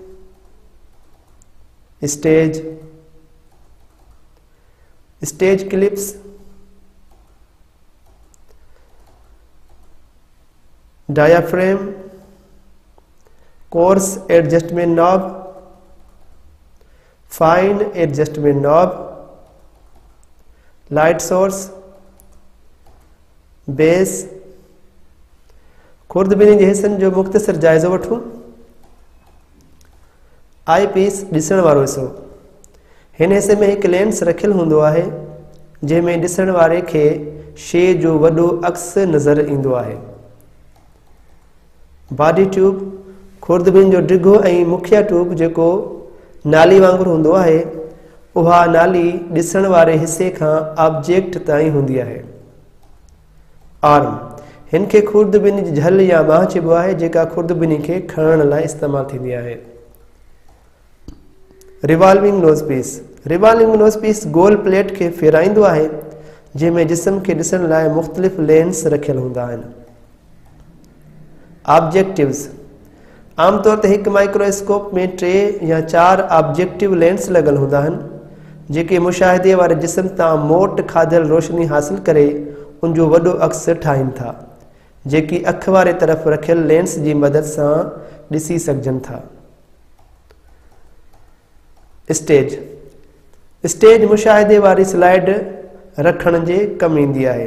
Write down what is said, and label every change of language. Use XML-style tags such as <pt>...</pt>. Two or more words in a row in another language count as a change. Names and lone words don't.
<en>Stage clips, diaphragm, coarse adjustment knob, fine adjustment knob, light source, base.</en> <sd>खुर्दबीनी जे हिस्सनि जो मुख़्तसर जाइज़ो वठूं।</sd> <en>eye piece,</en> <sd>ॾिसण वारो हिस्सो। हिन हिस्से में हिकु लेंस रखियलु हूंदो आहे जंहिंमें ॾिसण वारे खे शइ जो वॾो अक्स नज़र ईंदो आहे।</sd> <en>body tube,</en> <sd>खुर्दबीन जो डिघो ऐं मुखिया ट्यूब जेको नाली वांगुरु हूंदो आहे, उहा नाली ॾिसण वारे हिसे खां ऑब्जेक्ट ताईं हूंदी आहे। आर्म, हिन खे खुर्दबीनी जी झल या बांह चइबो आहे, जेका खुर्दबीनी खे खणण लाइ इस्तेमालु थींदी आहे।</sd> <en>Revolving nose piece. revolving nose piece</en> <sd>गोल प्लेट खे फेराईंदो आहे, जंहिंमें जिस्म खे ॾिसण लाइ मुख़्तलिफ़ लेंस रखियल हूंदा आहिनि। ऑब्जेक्टिव्स, आमतौर ते हिकु माइक्रोस्कोप में 3 या 4</sd> <en>objective lens</en> <sd>लॻल हूंदा आहिनि, जेके मुशाहिदे वारे जिस्म तां मोट खाधल रोशनी हासिल करे उनजो वॾो अक्स ठाहिनि था, जेकी अख वारे तरफ़ रखियल लेंस जी मदद सां ॾिसी सघजनि था। स्टेज मुशाहिदे वारी स्लाइड रखण जे कमु ईंदी आहे।</sd>